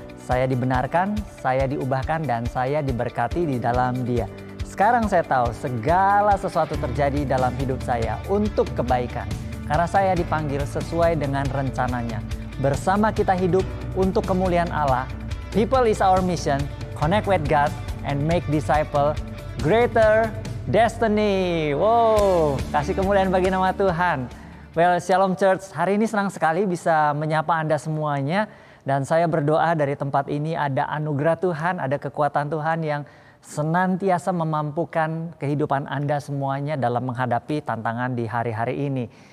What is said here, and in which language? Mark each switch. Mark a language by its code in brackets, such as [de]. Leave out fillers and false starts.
[id] Saya dibenarkan, saya diubahkan, dan saya diberkati di dalam Dia. Sekarang saya tahu segala sesuatu terjadi dalam hidup saya untuk kebaikan. Karena saya dipanggil sesuai dengan rencananya. Bersama kita hidup untuk kemuliaan Allah. [en] People is our mission, connect with God and make disciple greater destiny. [id] Wow, kasih kemuliaan bagi nama Tuhan. Well, Shalom Church, hari ini senang sekali bisa menyapa Anda semuanya. Dan saya berdoa dari tempat ini ada anugerah Tuhan, ada kekuatan Tuhan yang senantiasa memampukan kehidupan Anda semuanya dalam menghadapi tantangan di hari-hari ini.